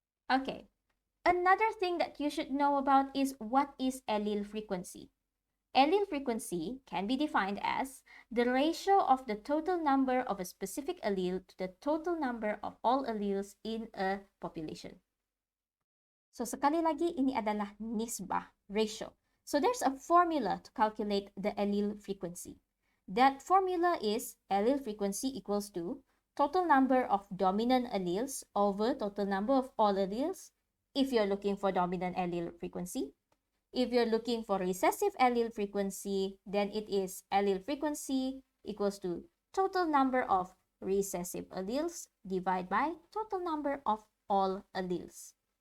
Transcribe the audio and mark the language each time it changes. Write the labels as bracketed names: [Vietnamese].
[English] Okay, another thing that you should know about is what is allele frequency. Allele frequency can be defined as the ratio of the total number of a specific allele to the total number of all alleles in a population. [Malay] So sekali lagi, ini adalah nisbah, ratio. [English] So there's a formula to calculate the allele frequency. That formula is allele frequency equals to total number of dominant alleles over total number of all alleles if you're looking for dominant allele frequency. If you're looking for recessive allele frequency, then it is allele frequency equals to total number of recessive alleles divided by total number of all alleles.